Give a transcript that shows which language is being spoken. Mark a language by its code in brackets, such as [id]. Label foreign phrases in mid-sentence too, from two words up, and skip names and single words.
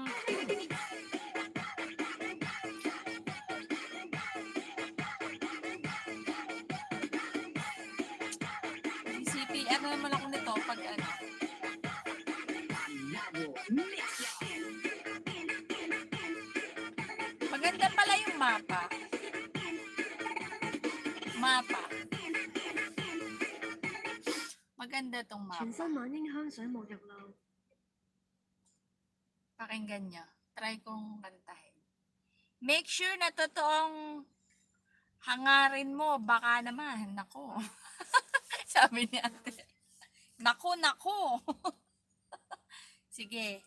[tl] CPR na naman ako nito pag ano. Maganda pala yung mapa. Mapa. Maganda tong mapa. [zh] 全新晚影香水沐浴露， [tl] Pakinggan nyo. Try kong kantahin. [en] Make sure [tl] na totoong hangarin mo. Baka naman. Nako. Sabi ni ate. Nako, nako. Sige.